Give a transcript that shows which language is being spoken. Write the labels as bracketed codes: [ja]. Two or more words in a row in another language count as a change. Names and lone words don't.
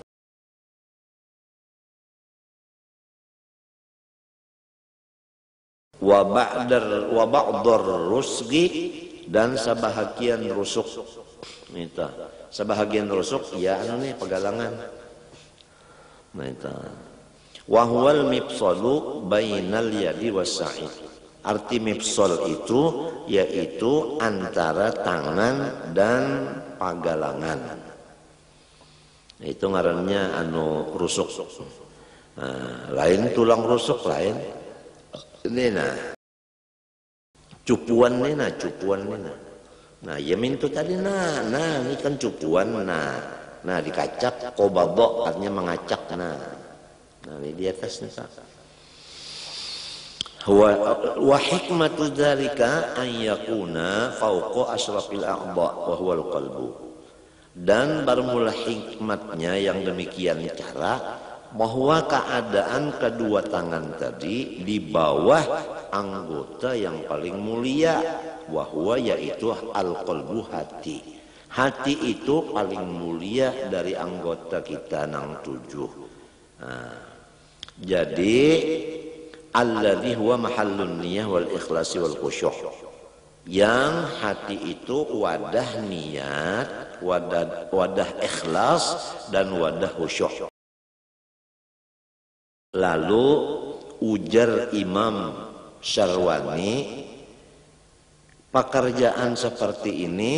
[ar] وبعض الرسغ, [bjn] dan sebahagian rusuk. Itu. Sebahagian rusuk ya anu nih pegalangan. Nah itu. [ar] وهو المفصل بين اليد والساعد. [bjn] Arti mifsal itu yaitu antara tangan dan pagalangan. Itu ngarannya anu rusuk. Nah, lain tulang rusuk lain. Ini nah cupuan nih nah, cupuan nih nah. Nah ya mintu tadi nah ini kan cupuan nah dikacak qobadha artinya mengacak nah ini di atas nih. [ar] وحكمة ذلك أن يكون فوق أشرف الأعضاء وهو القلب. [bjn] Dan bermula hikmatnya yang demikian cara bahwa keadaan kedua tangan tadi di bawah anggota yang paling mulia, wahwa yaitu al-qalbu, hati. Hati itu paling mulia dari anggota kita nang 7. Nah, jadi [ar] الذي هو محل النية والإخلاص والخشوع. [bjn] Yang hati itu wadah niat, wadah ikhlas dan wadah khusyuk. Lalu ujar Imam Syarwani, pekerjaan seperti ini